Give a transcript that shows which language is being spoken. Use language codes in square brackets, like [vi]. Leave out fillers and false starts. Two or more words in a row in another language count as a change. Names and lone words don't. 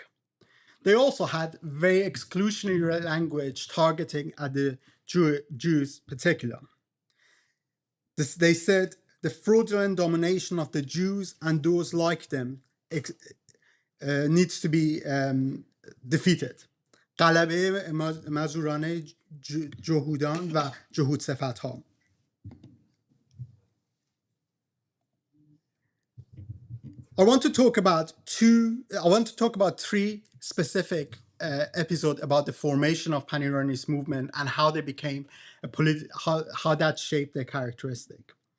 [en] They also had very exclusionary language targeting at the Jews particular. They said the fraudulent domination of the Jews and those like them needs to be defeated. [fa] غلبه مزورانه جهودان و جهود صفتها. [en] I want to talk about three specific episodes about the formation of Pan-Iranist movement and how they became how that shaped their characteristic.